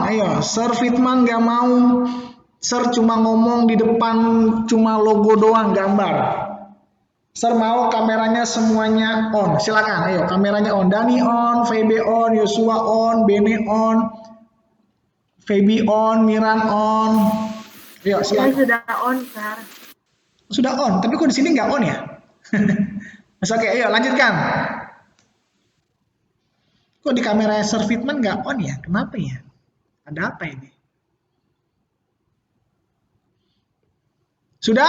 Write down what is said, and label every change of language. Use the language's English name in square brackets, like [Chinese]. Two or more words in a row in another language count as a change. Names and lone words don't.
[Indonesian] Ayo, Sir Fitman nggak mau. Sir cuma ngomong di depan, cuma logo doang gambar. Sir mau kameranya semuanya on. Silakan, ayo kameranya on. Dani on, VB on, Yosua on, Bene on, Febi on, Miran on. Ayo silakan. Sudah on, Sir. Sudah on, tapi kok di sini nggak on ya? Mas, oke, ayo lanjutkan. Kok di kamera Sir Fitman nggak on ya? Kenapa ya? Ada apa ini? Sudah?